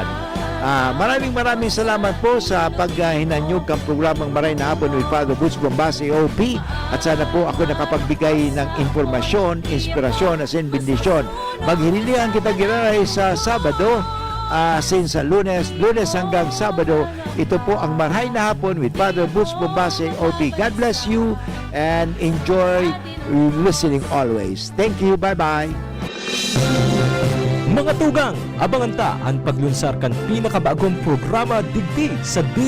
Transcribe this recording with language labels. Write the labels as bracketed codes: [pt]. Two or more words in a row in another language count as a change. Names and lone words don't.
[tl] Maraming salamat po sa paghinanyog ng programang Maray na Hapon with Father Butch Bombase OP, at sana po ako nakapagbigay ng informasyon, inspirasyon at bendisyon. [bik] Maghililihan kita giraray sa Sabado, since sa Lunes hanggang Sabado. [tl] Ito po ang Maray na Hapon with Father Butch Bombase OP. [en] God bless you and enjoy listening always. Thank you. Bye-bye. [bik] Mga tugang, abangan ta ang paglunsar kan pinakabagong programa digdi sa